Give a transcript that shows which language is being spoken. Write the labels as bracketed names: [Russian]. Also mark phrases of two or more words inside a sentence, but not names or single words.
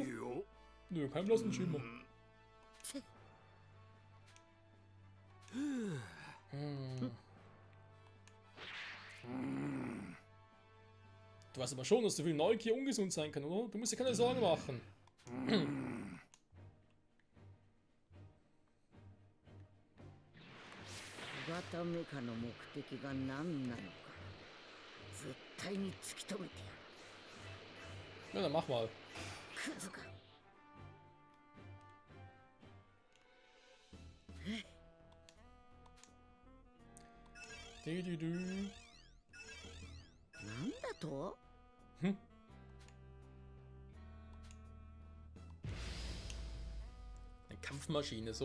[German] Jo. Nö, kein blassen Schimmer. Du weißt aber schon, dass so viel Neugier ungesund sein kann, oder? Du musst dir keine Sorgen machen. [Japanese] 小型メカの目的が何なのか絶対に突き止めてやる。 [German] Ja, dann mach mal. [Japanese] クズが。なんだと？ [German] Eine Kampfmaschine, so.